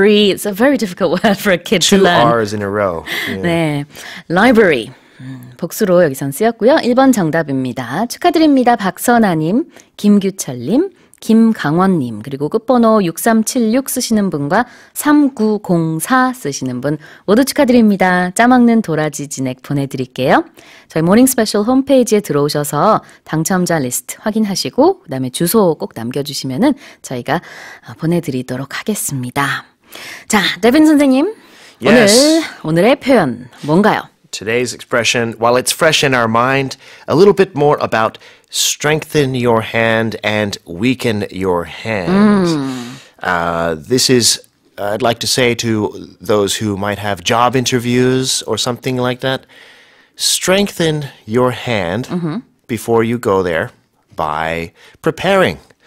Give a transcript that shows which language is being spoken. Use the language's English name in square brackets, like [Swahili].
[English] It's a very difficult word for a kid to learn. 2 R's in a row. Yeah. [Korean] 네, library. 복수로 여기선 쓰였고요. 1번 정답입니다. 축하드립니다. 박선아님, 김규철님, 김강원님, 그리고 끝번호 6376 쓰시는 분과 3904 쓰시는 분 모두 축하드립니다. 짜먹는 도라지 진액 보내드릴게요. 저희 모닝 스페셜 홈페이지에 들어오셔서 당첨자 리스트 확인하시고 그다음에 주소 꼭 남겨주시면은 저희가 보내드리도록 하겠습니다. 자, 데빈 선생님, [English] Yes. [Korean] 오늘의 표현 뭔가요? [English] Today's expression, while it's fresh in our mind, a little bit more about strengthen your hand and weaken your hand. This is, I'd like to say to those who might have job interviews or something like that, strengthen your hand before you go there by preparing.